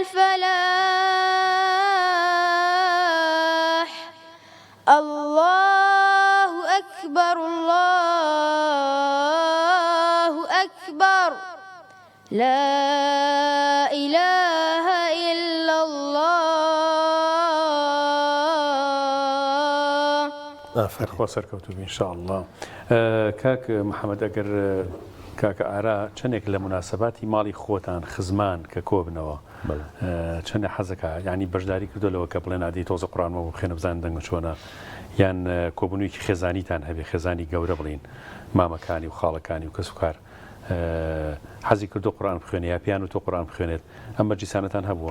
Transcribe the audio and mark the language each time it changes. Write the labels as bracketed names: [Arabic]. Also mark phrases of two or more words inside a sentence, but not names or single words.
[Arabic] الفلاح الله أكبر الله أكبر لا إله إلا الله [Central Kurdish] فرخوا سەرکەوتوبی ئینشاءالله. کاک محەممەد ئەگەر کاکە ئارا چەندێک لە مناسەباتی ماڵی خۆتان خزمان کە کۆبنەوە چەندە حەزەکە ینی بەشداری کردولەوە کە بڵێن عادی تۆزە قورئانەوە بخێنە بزان دەنگ چۆنە یان کۆبوونیویکی خێزانیتان هەبێ خێزانی گەورە بڵین مامەکانی و خاڵەکانی و کەس و کار حەزی کردو قورئان بخوێنێ یا پیان و تۆ قورئان بخوێنێت ئەم مەجلیسانەتان هەبووە؟